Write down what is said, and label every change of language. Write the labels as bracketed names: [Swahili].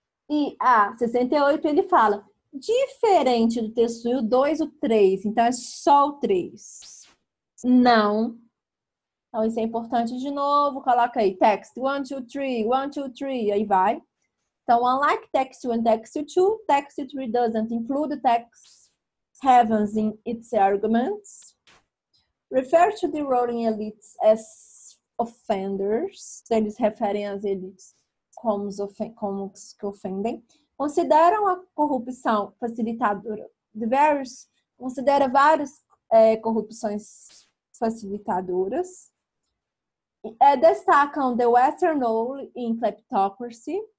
[Portuguese] E a 68 ele fala, diferente do texto 1, o 2 e o 3, então é só o 3. Não. Então, isso é importante de novo, coloca aí, text 1, 2, 3, 1, 2, 3, aí vai. Então, [English] unlike text 1 and text 2, text 3 doesn't include text heavens in its arguments. Refer to the ruling elites as offenders. [Portuguese] Eles referem às elites como os que ofendem. Consideram a corrupção facilitadora de vários, considera várias corrupções facilitadoras. Destacam [English] the Western role in kleptocracy.